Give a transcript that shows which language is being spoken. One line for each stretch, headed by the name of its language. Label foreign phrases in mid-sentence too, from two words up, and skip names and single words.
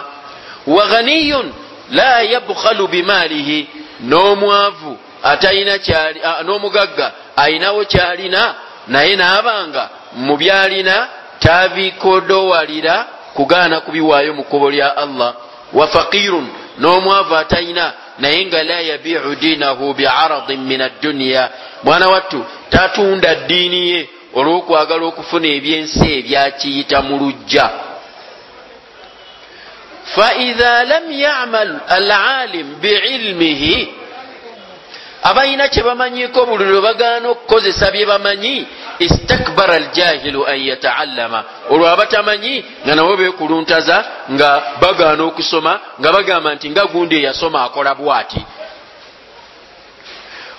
Arabic: وغني لا يبخل بماله,
Ganda: n'omwavu atalina kyali, n'omugagga ayinawo kyalina naye n'abanga mu byalina tabikodowalira kugaana kubiwaayo mu kkubo lya Allah.
Arabic: وفقير,
Ganda: n'omwavu atalina naye nga
Arabic: لا يبيع دينه بعرض من الدنيا,
Ganda: mwana wattu tatunda ddiini ye olw'okwagala okufuna ebyensi ebyakiyita mu lujja.
Arabic: فإذا لم يعمل العالم بعلمه,
Ganda: abayina kye bamanyiko buli lwe bagaana okukozesa bye bamanyi,
Arabic: استكبر الجاهل أن يتعلم,
Ganda: olwo abatamanyi nga nabo beekuluntaza nga bagaana okusoma nga bagamba nti nga gundi eyasoma akola bwati.